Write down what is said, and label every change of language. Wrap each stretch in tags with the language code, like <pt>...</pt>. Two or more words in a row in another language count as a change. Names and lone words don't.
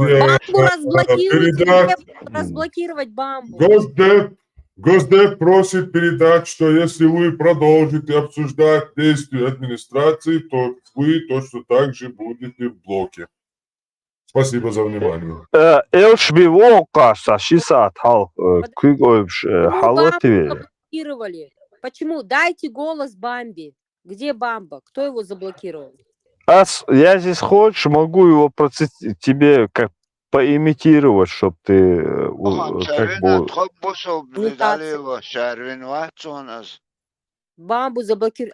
<ru>Бамбул разблокируйте, передать. разблокировать Бамбул. Госдеп Госдеп просит передать, что если вы продолжите обсуждать действия администрации, то вы точно так же будете в блоке. Спасибо за внимание. Элшби волкаса шисат хал кыгойбш Почему халатви. Бамбу заблокировали? Почему? Дайте голос Бамби. Где Бамба? Кто его заблокировал? Я здесь хочешь, могу его тебе как поимитировать, чтобы ты как бы... Бамбу заблокировали.</ru>